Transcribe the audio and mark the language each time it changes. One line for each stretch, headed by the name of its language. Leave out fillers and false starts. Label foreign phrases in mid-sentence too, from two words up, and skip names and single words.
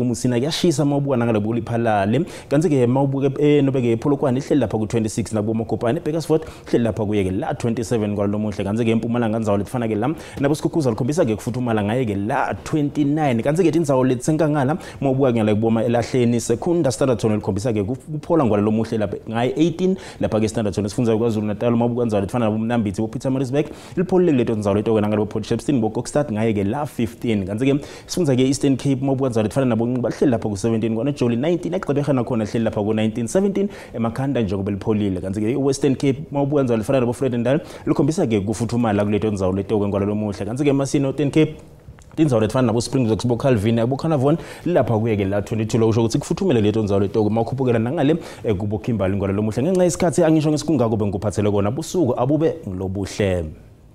Swati: Musina kuyashisa mawubuka nangale ku Liphalale kanti ke mawubuka nobe ke Polokwane ihleli lapha ku 26 nabo Mokopane Bakersford ihleli lapha kuye ke la 27 kwalo muhle kanti ke eMpumalanga ndzawo letfana ke la nabo Sikhukuza likhombisa ke kufuthumala ngaye ke la 29 kanti ke tindzawo letsenkangala mawubuka ngale kuboma elahleni Secunda Standerton likhombisa ke kuphola ngalo muhle lapha ngaye 18 lapha ke Standerton sifunza kwaZulu Natal mawubuka ndzawo letfana nabo Mnambithi bo Pietermaritzburg lipholile leto ndzawo leto ke nangalo Port Shepstone bo Kokstad ngaye ke la 15 kanti ke sifunza ke Eastern Cape mawubuka ndzawo letfana nabo Nqiba hleli lapha ku 17 kwana Joli 19 eqhubekana khona hleli lapha ku 19 17 emakhanda njengoba lipholile kanti ke Western Cape mawubuka ndzawo letfana nabo Vredendal likhombisa ke kufuthumala kuleto ndzawo leto ke ngalo muhle kanti ke Masino Northern Cape tindzawo letfana nabo Springboks bo Calvin abo Carnarvon lapha kuye ke la 22 lo usho ukuthi kufuthumele leto ndzawo leto makhuphukela nangale kubo Kimberley ngalo muhle ngenxa yesikhathi angisho ngesikungako bengikuphathele kona busuku abube ngilobuhle